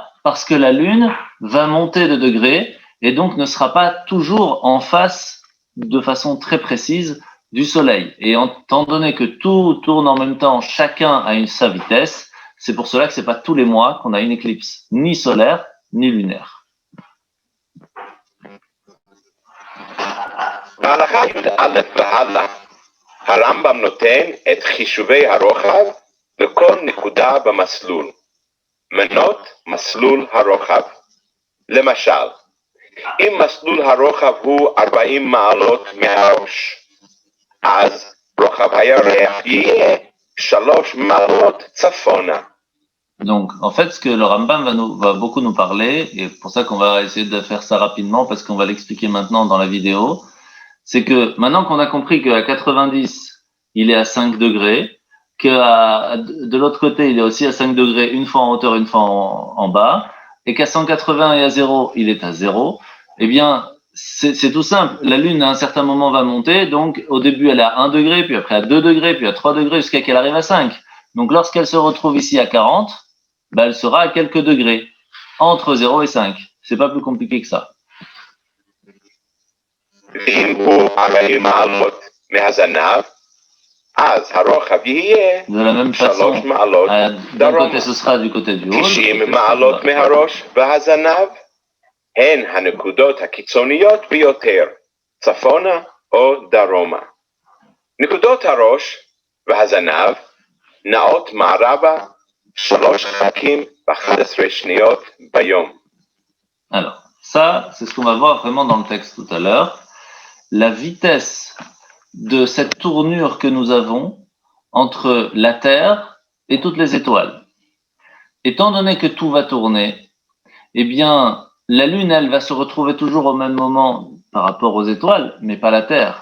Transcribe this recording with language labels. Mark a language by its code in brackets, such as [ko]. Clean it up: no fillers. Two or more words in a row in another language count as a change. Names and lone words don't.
[fr] Parce que la Lune va monter de degrés et donc ne sera pas toujours en face de façon très précise du Soleil. Et étant donné que tout tourne en même temps, chacun a sa vitesse, c'est pour cela que c'est pas tous les mois qu'on a une éclipse, ni solaire, ni lunaire. [he] בהלכה י"א והלאה, הרמב"ם נותן את חישובי הרוחב לכל נקודה במסלול. מנות מסלול הרוחב. למשל, אם מסלול הרוחב הוא 40 מעלות מהראש, אז רוחב הירח יהיה 3 מעלות צפונה. [fr] Donc, en fait, ce que le Rambam va beaucoup nous parler, et c'est pour ça qu'on va essayer de faire ça rapidement, parce qu'on va l'expliquer maintenant dans la vidéo, c'est que maintenant qu'on a compris qu'à 90, il est à 5 degrés, de l'autre côté, il est aussi à 5 degrés, une fois en hauteur, une fois en bas, et qu'à 180 et à 0, il est à 0, eh bien, c'est tout simple. La Lune, à un certain moment, va monter, donc au début, elle est à 1 degré, puis après à 2 degrés, puis à 3 degrés, jusqu'à qu'elle arrive à 5. Donc, lorsqu'elle se retrouve ici à 40, ben, elle sera à quelques degrés, entre 0 et 5. C'est pas plus compliqué que ça. [he] ואם הוא 40 מעלות מהזנב, אז הרוחב יהיה [fr] De la même façon, [he] 3 מעלות [fr] d'un [he] דרומה. [fr] côté ce sera du côté du haut. [he] 90 מעלות מהראש והזנב הן הנקודות הקיצוניות ביותר, צפונה או דרומה. נקודות הראש והזנב נעות מערבה 3 חלקים ו-11 שניות ביום. [fr] Alors, ça, c'est ce qu'on va voir vraiment dans le texte tout à l'heure. La vitesse de cette tournure que nous avons entre la Terre et toutes les étoiles. Étant donné que tout va tourner, eh bien, la Lune, elle va se retrouver toujours au même moment par rapport aux étoiles, mais pas la Terre.